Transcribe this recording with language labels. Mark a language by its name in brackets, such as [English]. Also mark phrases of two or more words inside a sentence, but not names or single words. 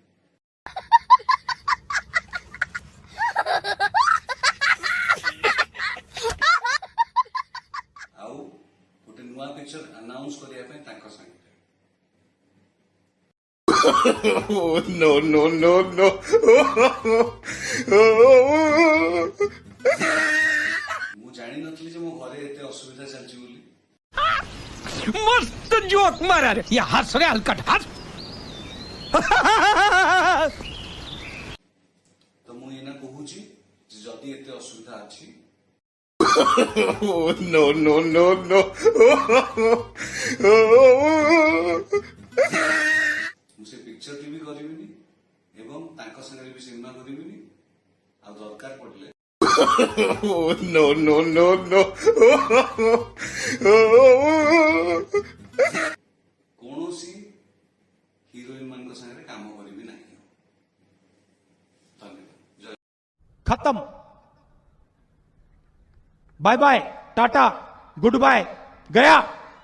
[Odia] ଆଉ ଗୋଟେ ନୂଆ [English] picture announce [Odia] କରିବା ପାଇଁ ତାଙ୍କ ସାଙ୍ଗରେ। [English] No, no, no, no. [Odia] ମୁଁ ଜାଣିନଥିଲି ଯେ ମୋ ଘରେ ଏତେ ଅସୁବିଧା ଚାଲିଛି ବୋଲି। [Hindi] मस्त जोक मारा रे या हंस रे हलकट हंस [Odia] ତ ମୁଁ ଏଇନା କହୁଛି ଯେ ଯଦି ଏତେ ଅସୁବିଧା ଅଛି [English] No, no, no, no. [Odia] ମୁଁ ସେ ପିକ୍ଚରଟି ବି କରିବିନି ଏବଂ ତାଙ୍କ ସାଙ୍ଗରେ ବି ସିନେମା କରିବିନି। ଆଉ ଦରକାର ପଡ଼ିଲେ [English] No, no, no, no. [Odia] କୌଣସି ହିରୋଇନ ମାନଙ୍କ ସାଙ୍ଗରେ କାମ କରିବି ନାହିଁ। ଧନ୍ୟବାଦ। ଜୟ [Hindi] खत्म [English] bye bye [Hindi] टाटा [English] good bye [Hindi] गया